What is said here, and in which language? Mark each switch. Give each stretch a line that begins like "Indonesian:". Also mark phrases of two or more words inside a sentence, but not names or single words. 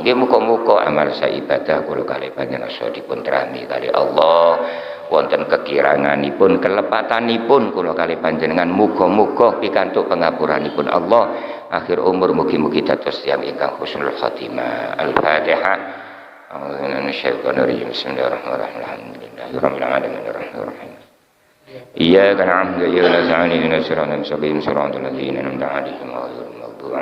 Javanese: Nggih muga-muga amal sa ibadah kula kalih panjenengan dipun terami kali Allah. Wonten kekiranganipun kelepatanipun kula kalih panjenengan muga-muga pikantuk pangapuranipun Allah. Akhir umur mugi-mugi dados tiyang ingkang
Arabic: حسن الخاتمة. Al-Fatihah. بسم الله الرحمن الرحيم. الحمد لله الرحمن الرحيم. إياك نعبد وإياك نستعين اهدنا الصراط المستقيم صراط الذين أنعمت عليهم غير المغضوب